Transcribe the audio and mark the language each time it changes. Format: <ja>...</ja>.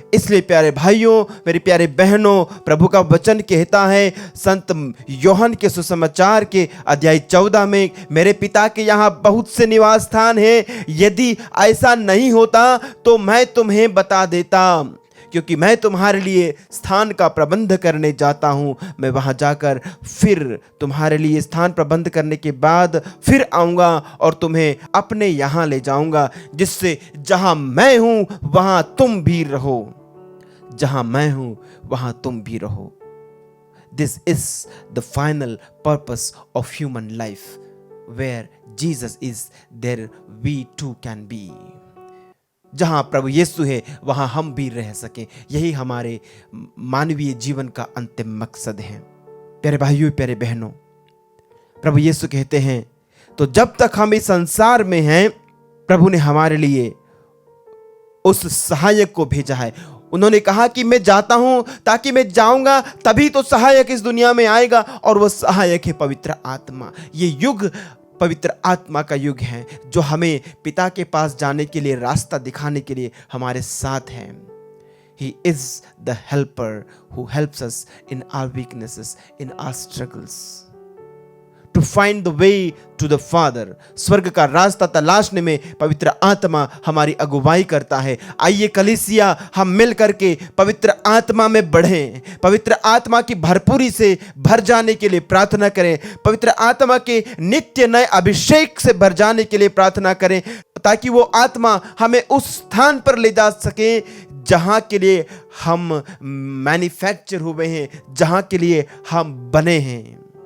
<hi>इसलिए प्यारे भाइयों, मेरे प्यारे बहनों, प्रभु का वचन कहता है संत यूहन्ना के सुसमाचार के अध्याय 14 में, मेरे पिता के यहाँ बहुत से निवास स्थान है, यदि ऐसा नहीं होता तो मैं तुम्हें बता देता, क्योंकि मैं तुम्हारे लिए स्थान का प्रबंध करने जाता हूं। मैं वहां जाकर फिर तुम्हारे लिए स्थान प्रबंध करने के बाद फिर आऊंगा और तुम्हें अपने यहां ले जाऊंगा, जिससे जहां मैं हूं वहां तुम भी रहो, जहां मैं हूं वहां तुम भी रहो।</hi> <en>This is the final purpose of human life. Where Jesus is, there we too can be.</en> <hi>जहां प्रभु यीशु है वहां हम भी रह सकें, यही हमारे मानवीय जीवन का अंतिम मकसद है। प्यारे भाइयों, प्यारे बहनों, प्रभु यीशु कहते हैं, तो जब तक हम इस संसार में हैं, प्रभु ने हमारे लिए उस सहायक को भेजा है। उन्होंने कहा कि मैं जाता हूं, ताकि मैं जाऊंगा तभी तो सहायक इस दुनिया में आएगा, और वह सहायक है पवित्र आत्मा। ये युग पवित्र आत्मा का युग है, जो हमें पिता के पास जाने के लिए, रास्ता दिखाने के लिए हमारे साथ है।</hi> <en>He is the helper who helps us in our weaknesses, in our struggles, to find the way to the Father.</en> <hi>स्वर्ग का रास्ता तलाशने में पवित्र आत्मा हमारी अगुवाई करता है। आइए कलीसिया, हम मिल करके पवित्र आत्मा में बढ़ें, पवित्र आत्मा की भरपूरी से भर जाने के लिए प्रार्थना करें, पवित्र आत्मा के नित्य नए अभिषेक से भर जाने के लिए प्रार्थना करें, ताकि वो आत्मा हमें उस स्थान पर ले जा सके जहां के लिए हम मैन्युफैक्चर हुए हैं, जहां के लिए हम बने हैं।</hi>